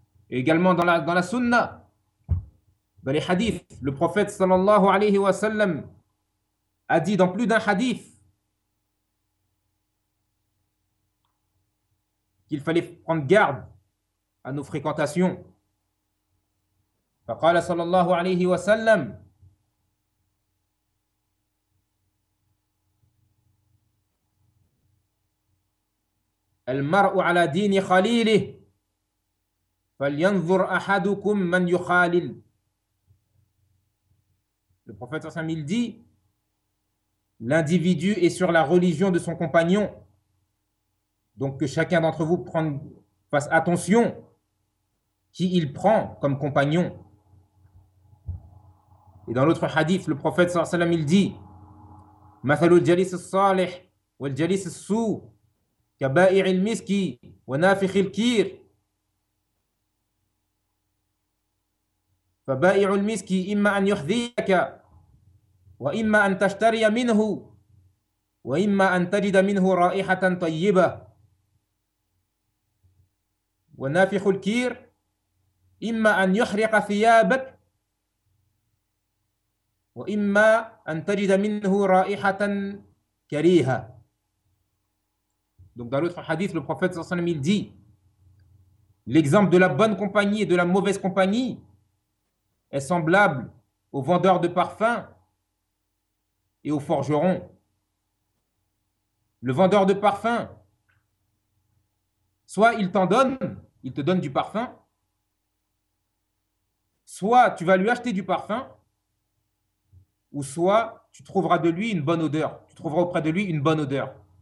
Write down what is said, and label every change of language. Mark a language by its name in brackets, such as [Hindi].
[French] Et également dans la sunna, dans les hadiths, le prophète sallallahu alayhi wa sallam a dit dans plus d'un hadith qu'il fallait prendre garde à nos fréquentations. [Arabic] فقال صلى الله عليه وسلم: المرء على دين خليله فلينظر أحدكم من يخالل. [French] Le prophète صلى الله عليه وسلم dit: l'individu est sur la religion de son compagnon, donc que chacun d'entre vous fasse attention qui il prend comme compagnon. Et dans l'autre hadith, le prophète sallallahu alayhi wa sallam, il dit: [Arabic] مَثَلُ الْجَلِيسِ الصَّالِحِ وَالْجَلِيسِ السُّوءِ كَبَائِعِ الْمِسْكِ وَنَافِخِ الْكِيرِ فَبَائِعُ الْمِسْكِ إِمَّا أَنْ يُحْذِيَكَ وَإِمَّا أَنْ تَشْتَرِيَ مِنْهُ وَإِمَّا أَنْ تَجِدَ مِنْهُ رَائِحَةً طَيِّبَةً وَنَافِخُ الْكِيرِ إِمَّا أَنْ يُحْرِقَ ثِيَابَكَ وَإِمَّا أَنْ تَجِدَ مِنْهُ رَائِحَةً كَرِيهَا. [French] Donc dans l'autre hadith, le prophète sallallahu alayhi wa sallam dit: l'exemple de la bonne compagnie et de la mauvaise compagnie est semblable au vendeur de parfums et au forgeron. Le vendeur de parfums, soit il t'en donne, il te donne du parfum, soit tu vas lui acheter du parfum, ou soit tu trouveras de lui une bonne odeur, tu trouveras auprès de lui une bonne odeur.